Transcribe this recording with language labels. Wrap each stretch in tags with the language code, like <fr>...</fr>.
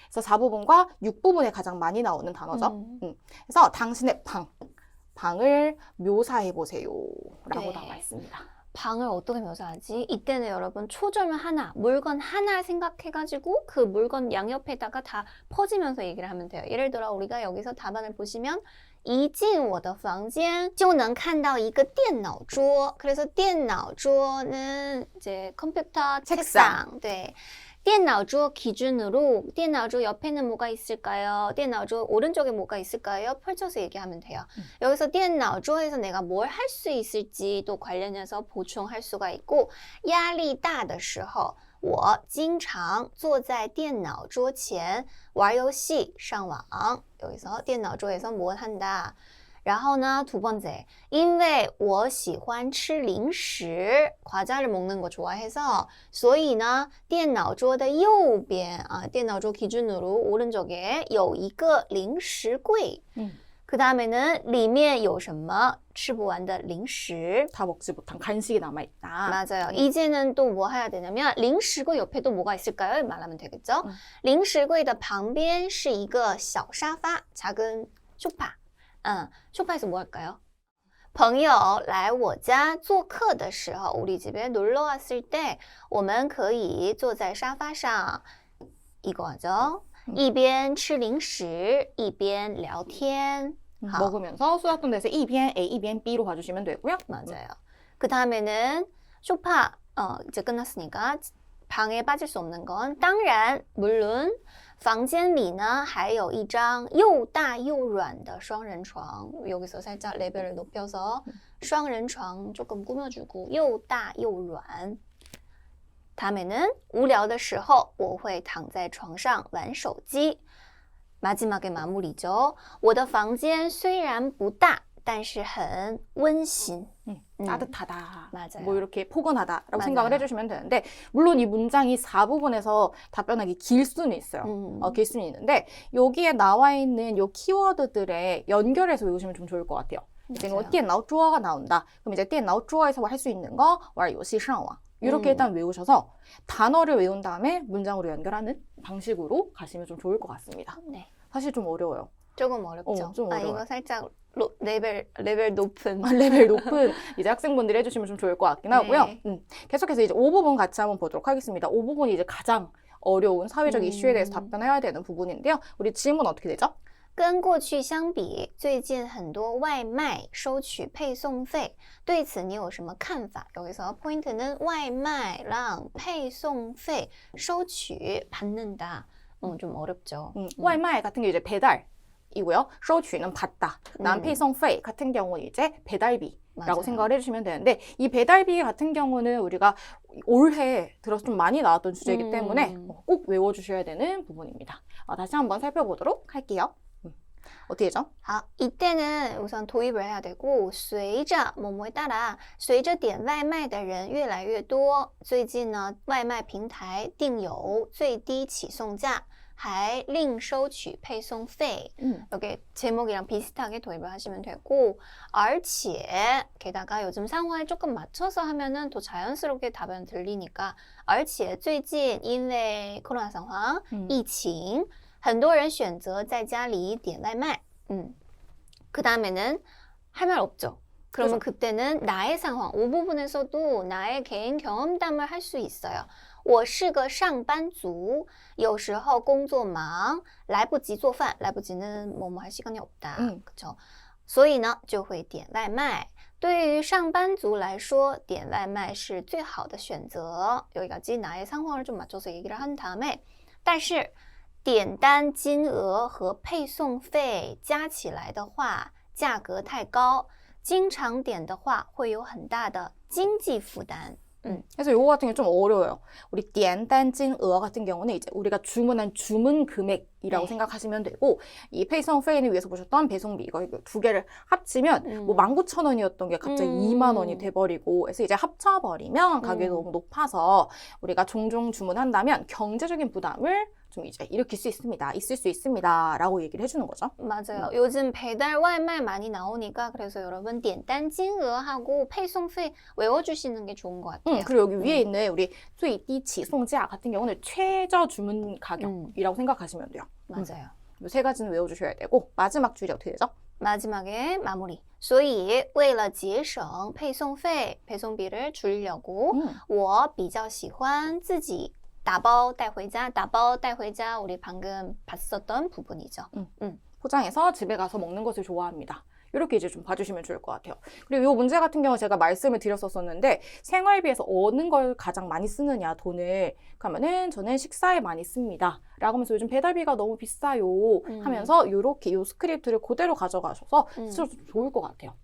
<ko>그래서 4부분과 6부분에 가장 많이 나오는 단어죠. 그래서 당신의 방을 묘사해보세요 라고 나와 있습니다. 방을 어떻게 묘사하지? 이때는 여러분 초절문 하나, 물건 하나 생각해가지고 그 물건 양옆에다가 다 퍼지면서 얘기를 하면 돼요. 예를 들어 우리가 여기서 답안을 보시면</ko> <zh>一进我的房间就能看到一个电脑桌.</zh> <ko>그래서 电脑桌는 이제 컴퓨터 책상. 네. 电脑桌 기준으로 电脑桌 옆에는 뭐가 있을까요? 电脑桌 오른쪽에 뭐가 있을까요? 펼쳐서 얘기하면 돼요. 여기서 电脑桌에서 내가 뭘 할 수 있을지 또 관련해서 보충할 수가 있고</ko> <zh>压力大的时候我经常坐在电脑桌前玩游戏上网</zh> <ko>여기서 电脑桌에서 뭘 한다.</ko> <zh>然后呢, 두 번째, 因为我喜欢吃零食,</zh> <ko>과자를 먹는 거 좋아해서,</ko> <zh>所以呢, 电脑桌的右边,</zh> <ko>电脑桌 기준으로 오른쪽에</ko> <zh>有一个零食柜.</zh> <ko>그 다음에는</ko> <zh>里面有什么吃不完的零食.</zh> <ko>다 먹지 못한 간식이 남아있다. 맞아요. 이제는 또 뭐 해야 되냐면 零食柜 옆에 또 뭐가 있을까요? 말하면 되겠죠.</ko> <zh>零食柜的旁边是一个小沙发,</zh> <ko>작은 소파. 소파에서 뭐 할까요?</ko> <zh>朋友来我家做客的时候,</zh> <ko>우리 집에 놀러 왔을 때,</ko> <zh>我们可以坐在沙发上,</zh> <ko>이거 하죠.</ko> <zh>一边吃零食,一边聊天.</zh> <ko>먹으면서 수학동대에서 一边 A, 一边 B로 봐주시면 되고요. 맞아요. 그 다음에는 소파, 이제 끝났으니까 방에 빠질 수 없는 건, 当然, 물론,</ko> <zh>房间里呢还有一张又大又软的双人床.</zh> <ko>여기서 살짝 레벨을 높여서 双人床 조금 꾸며주고 又大又软. 다음에는</ko> <zh>无聊的时候我会躺在床上玩手机.</zh> <ko>마지막에 마무리죠.</ko> <zh>我的房间虽然不大但是很温馨.</zh> <ko>따뜻하다. 맞아요. 뭐 이렇게 포근하다라고 맞아요. 생각을 해주시면 되는데 물론 이 문장이 4부분에서 답변하기 길 수는 있어요. 길 수는 있는데 여기에 나와 있는 요 키워드들에 연결해서 외우시면 좀 좋을 것 같아요. 이제 뭐 电脑桌가 나온다. 그럼 이제 电脑桌에서 할 수 있는 거</ko> <zh>玩游戏上网.</zh> <ko>이렇게 일단 외우셔서 단어를 외운 다음에 문장으로 연결하는 방식으로 가시면 좀 좋을 것 같습니다. 네. 사실 좀 어려워요. 조금 어렵죠. 좀 어려워요. 이거 살짝 레벨 높은. 레벨 높은 이제 학생분들이 해주시면 좀 좋을 것 같긴 하고요. 네. 계속해서 이제 5부분 같이 한번 보도록 하겠습니다. 5부분이 이제 가장 어려운 사회적 이슈에 대해서 답변해야 되는 부분인데요. 우리 질문 어떻게 되죠?</ko> <zh>跟过去相比，最近很多外卖收取配送费，对此你有什么看法？</zh> <ko>여기서 포인트는 外卖랑配送费 收取 받는다. 좀 어렵죠. 外卖 같은 게 이제 배달이고요. 收取는 받다. 난配送费 같은 경우는 이제 배달비. 라고 맞아요. 생각을 해주시면 되는데 이 배달비 같은 경우는 우리가 올해 들어서 좀 많이 나왔던 주제이기 때문에 꼭 외워주셔야 되는 부분입니다. 다시 한번 살펴보도록 할게요. 어떻게 죠? 이때는 우선 도입을 해야 되고</ko> <zh>随着</zh> <ko>뭐뭐에 따라</ko> <zh>随着点外卖的人越来越多最近呢外卖平台定有最低起送价还另收取配送费.</zh> <ko>여기 제목이랑 비슷하게 도입을 하시면 되고, 而且 게다가 요즘 상황에 조금 맞춰서 하면은 더 자연스럽게 답변 들리니까,</ko> <zh>而且最近因为</zh> <ko>코로나 상황,</ko> <zh>疫情很多人选择在家里点外卖.</zh> <ko>그 다음에는 할 말 없죠. 그러면 그렇죠. 그때는 나의 상황, 이 부분에서도 나의 개인 경험담을 할 수 있어요.</ko> <zh>我是个上班族有时候工作忙来不及做饭</zh> <ko>来不及는 뭐뭐 할 시간이 없다. 그렇죠?</ko> <zh>所以呢就会点外卖. 对于上班族来说点外卖是最好的选择.</zh> <ko>여기까지 나의 상황을 좀 맞춰서 얘기를 한 다음에</ko> <zh>但是点单金额和配送费加起来的话价格太高经常点的话会有很大的经济负担.</zh> <ko>그래서 요거 같은 게 좀 어려워요. 우리 点单金额 같은 경우는 이제 우리가 주문한 주문 금액이라고 생각하시면 되고, 이 페이송 페이는 위에서 보셨던 배송비 이거 두 개를 합치면 뭐 19,000원이었던 게 갑자기 2만 원이 돼버리고, 그래서 이제 합쳐버리면 가격이 너무 높아서 우리가 종종 주문한다면 경제적인 부담을 좀 이제 일으킬 수 있습니다. 있을 수 있습니다. 라고 얘기를 해주는 거죠. 맞아요. 요즘 배달外卖 많이 나오니까 그래서 여러분 点单金额하고配送费 외워주시는 게 좋은 것 같아요. 그리고 여기 위에 있는 우리 最低起送价 같은 경우는 최저 주문 가격이라고 생각하시면 돼요. 맞아요. 이 세 가지는 외워주셔야 되고, 마지막 줄이 어떻게 되죠? 마지막에 마무리.</ko> <zh>所以为了节省配送费</zh> <ko>배송비를 줄이려고</ko> <zh>我比较喜欢自己打包带回家 打包带回家</zh> <ko>우리 방금 봤었던 부분이죠. 포장해서 집에 가서 먹는 것을 좋아합니다. 이렇게 이제 좀 봐주시면 좋을 것 같아요. 그리고 이 문제 같은 경우 제가 말씀을 드렸었는데, 생활비에서 어느 걸 가장 많이 쓰느냐, 돈을. 그러면은 저는 식사에 많이 씁니다. 라고 하면서 요즘 배달비가 너무 비싸요. 하면서 이렇게 이 스크립트를 그대로 가져가셔서 쓰셔도 좋을 것 같아요.</ko>